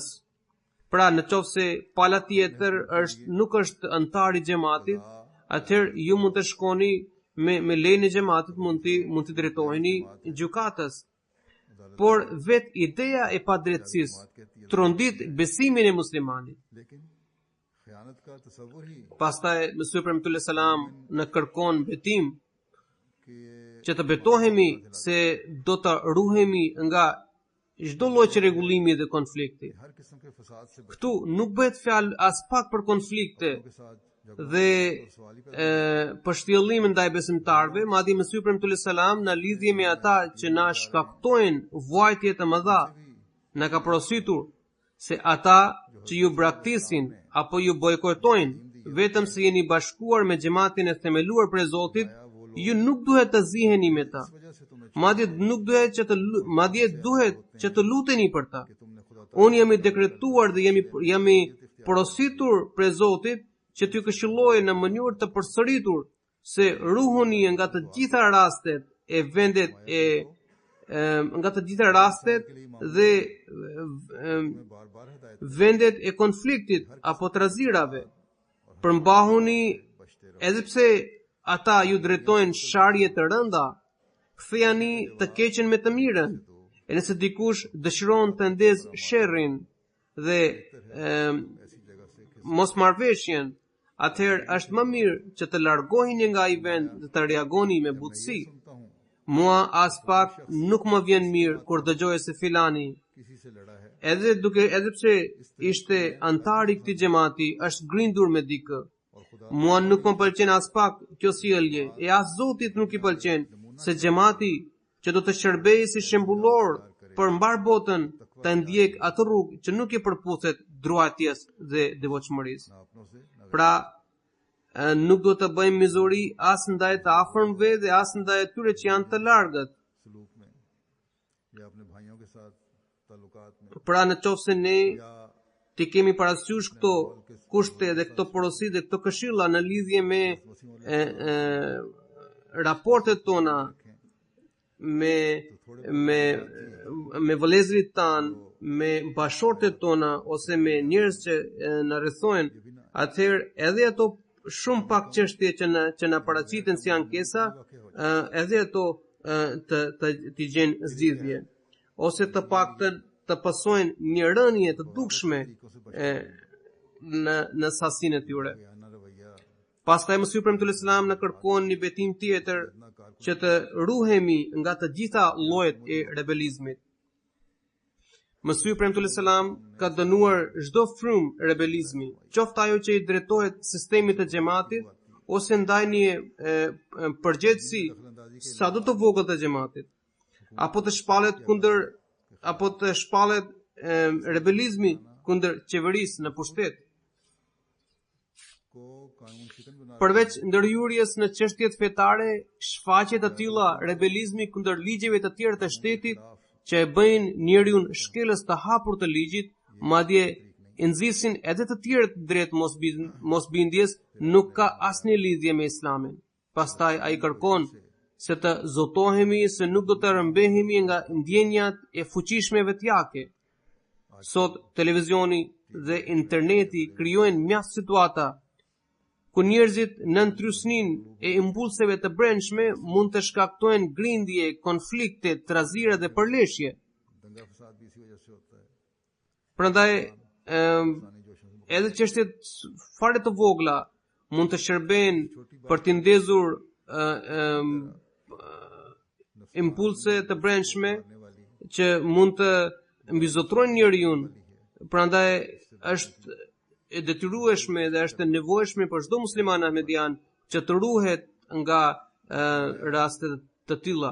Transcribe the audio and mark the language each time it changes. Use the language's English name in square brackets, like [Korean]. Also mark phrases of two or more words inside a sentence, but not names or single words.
[Albanian] Pra, në qoftë se pala tjetër nuk është antar i xhamatit, atëherë ju mund të shkoni me lejen e xhamatit, mund të drejtoheni gjykatës. Por vet ideja e padrejtësisë trondit besimin e muslimanit. [Urdu] لیکن خیانت کا تصور ہی [Albanian] Pastaj Mesih premtullahi selam në kërkon betim [Urdu] کہ یہ [Albanian] që të betohemi se do të ruhemi nga çdo lloj rregullimi dhe konflikti. [Urdu] ہر قسم کے فساد سے بچنے [Albanian] Këtu nuk bëhet fjalë as pak për konflikte [Urdu] کے ساتھ جب [Albanian] dhe për shtjellim ndaj besimtarëve, madje Mesih premtullahi selam në lidhje me ata që na shkaktojnë vuajtje të mëdha, na ka porositur se ata që ju braktisin apo ju bojkotojnë vetëm se jeni bashkuar me xhamatin e themeluar për Zotit, ju nuk duhet të ziheni me ta. [Urdu] وجہ سے تمہیں [Albanian] Madje duhet që të luteni për ta. [Urdu] تم نے خدا [Albanian] Unë jam i dekretuar dhe jam i porositur për Zotit që t'ju këshilloj në mënyrë të përsëritur se ruhuni nga të gjitha rastet e vendet dhe [Urdu] بار بار ہدایت [Albanian] vendet e konfliktit apo të razirave. Përmbahuni edhe pse ata ju drejtojnë sharje të rënda, kthejani të keqen me të mirën. E nëse dikush dëshiron të ndez sherrin dhe mos marrveshjen, atëherë është më mirë që të largoheni nga ai vend dhe të reagoni me butësi. [Urdu] سنتا ہوں [Albanian] Mua as pak nuk më vjen mirë kur dëgjoj se filani, [Urdu] کسی سے لڑا ہے [Albanian] edhe pse ishte antar i këtij xhamati, është grindur me dikë. [Urdu] اور خدا [Albanian] Mua nuk më pëlqen as pak kjo sjellje, e as Zotit nuk i pëlqen se xhamati që do të shërbejë si shembullor për mbar botën të ndjek atë rrugë që nuk i përputhet druajtjes dhe devotshmërisë. [Urdu] نہ اپنوں سے نہ [Albanian] Pra, nuk do të bëjmë mizori as ndaj të afërmve dhe as ndaj atyre që janë të largët. [Urdu] سلوک میں یا اپنے بھائیوں کے ساتھ تعلقات میں [Albanian] Pra, në qoftë se ne [Urdu] या [Albanian] ti kemi parasysh këto kushte dhe këto porosi dhe këto këshilla në lidhje me raportet tona me vëllezërit tan, me bashortet tona ose me njerëz që na rrethojnë, atëherë edhe ato shumë pak çështje që na paraqiten si ankesa, edhe ato të gjenë zgjidhje ose të paktën të pasojnë një rënje të dukshme në sasinë e tyre. [Urdu] بیانہ رویہ [Albanian] Pastaj Mesih premtullahi selam na kërkon një betim tjetër që të ruhemi nga të gjitha llojet e rebelizmit. Mesih premtullahi selam ka dënuar çdo frymë rebelizmi, qoftë ajo që i drejtohet sistemit të xhamatit ose ndaj një përgjegjësi sado të vogël të xhamatit, apo të shpallet rebelizmi kundër qeverisë në pushtet. [Urdu] کو قانون شکن بنا [Albanian] Përveç ndërhyrjes në çështjet fetare, shfaqjet të tilla rebelizmi kundër ligjeve të tjera të shtetit që e bëjnë njeriun shkelës të hapur të ligjit, madje i nxisin edhe të tjerët drejt mosbindjes, nuk ka asnjë lidhje me Islamin. Pastaj ai kërkon se të zotohemi se nuk do të rëmbehemi nga ndjenjat e fuqishme vetjake. Sot televizioni dhe interneti krijojnë mjaft situata ku njerëzit në ndrysnin e impulseve të brendshme mund të shkaktojnë grindje, konflikte, trazira dhe përleshje. [Urdu] دنگا فساد بھی اسی وجہ سے ہوتا ہے [Albanian] Prandaj [Urdu] انسانی جوشوں سے [Albanian] edhe çështjet fare të vogla mund të shërbejnë për të ndezur impulse të brendshme që mund të mbizotrojnë njeriu. Prandaj është e detyrueshme dhe është e nevojshme për çdo musliman ahmedian që të ruhet nga raste të tilla.